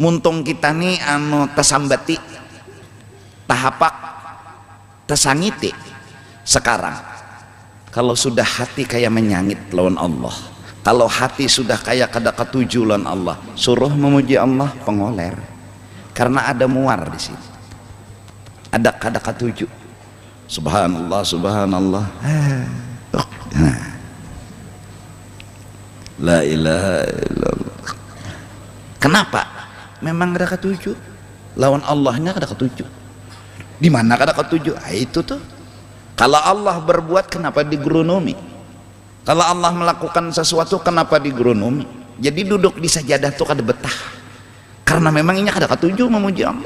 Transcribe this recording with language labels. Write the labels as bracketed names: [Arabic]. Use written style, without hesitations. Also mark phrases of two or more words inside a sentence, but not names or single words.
[Banjar] muntung kita nih anu tasambati tahapak tasangiti. Sekarang kalau sudah hati kayak menyangit lawan Allah, kalau hati sudah kayak kada ketuju lawan Allah, suruh memuji Allah pengoler, karena ada muar di situ, ada kada ketuju. [Arabic] سبحان الله، سبحان الله، لا إله إلا الله. [Banjar] Kenapa? Memang kada ketuju lawan Allahnya, kada ketuju. Di mana kada ketuju? Itu tuh. Kalau Allah berbuat, kenapa digerunumi? Kalau Allah melakukan sesuatu, kenapa digerunumi? Jadi duduk di sajadah tuh kada betah, karena memang ini kada ketuju memuji Allah.